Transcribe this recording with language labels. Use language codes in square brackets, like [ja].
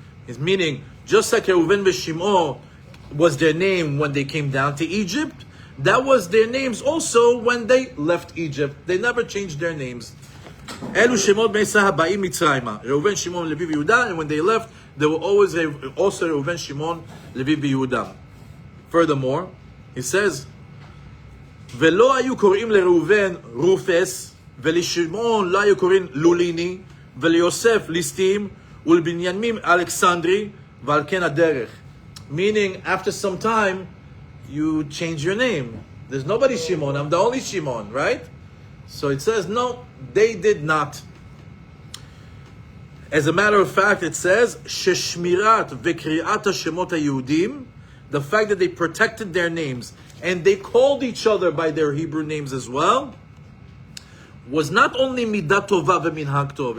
[en] It's meaning, just like Reuven v'Shimon was their name when they came down to Egypt, that was their names also when they left Egypt. They never changed their names. [he] Elu shemot bnei Yisrael haba'im Mitzrayma. [en] Reuven, Shimon, Levi, Yehuda. And when they left, they were always also Reuven, Shimon, Levi, Yehuda. Furthermore, he says, [he] ולא היו קוראים לראובן רופס, ולשמעון לא היו קוראים לוליני, וליוסף ליסטים, ולבנימין אלכסנדרי, ועל כן הדרך. [en] Meaning, after some time, you change your name. There's nobody Shimon, I'm the only Shimon, right? So it says, no, they did not. As a matter of fact, it says, [he] ששמירת וקריאת השמות היהודים, [en] the fact that they protected their names, and they called each other by their Hebrew names as well, was not only [he] midat tova v'minhag tov.